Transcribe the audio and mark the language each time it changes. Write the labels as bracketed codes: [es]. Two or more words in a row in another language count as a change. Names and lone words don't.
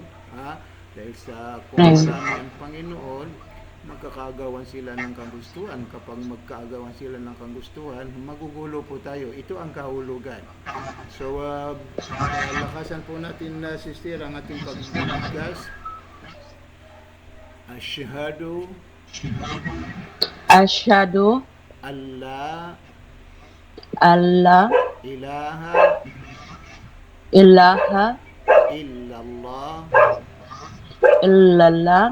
[tl] Dahil sa kung marami ang Panginoon, magkakagawan sila ng kagustuhan. Kapag magkaagawan sila ng kagustuhan, magugulo po tayo. Ito ang kahulugan. So, lakasan po natin na sister ang ating pagbibigkas. [ar] Asyhadu Asyhadu alla alla ilaha ilaha illallah illallah